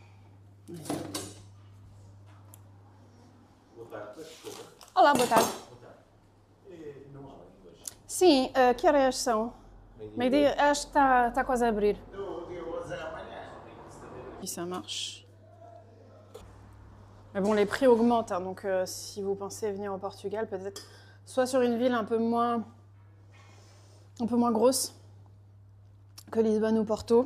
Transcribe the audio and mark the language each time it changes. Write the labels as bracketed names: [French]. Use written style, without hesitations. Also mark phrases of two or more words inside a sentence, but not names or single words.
[Portuguese] Olá, boa tarde. Sim, que horas são? Meio-dia, acho que está quase a abrir. [French] Si ça marche. Mais bon, les prix augmentent, hein, donc si vous pensez venir au Portugal, peut-être soit sur une ville un peu moins grosse que Lisbonne ou Porto.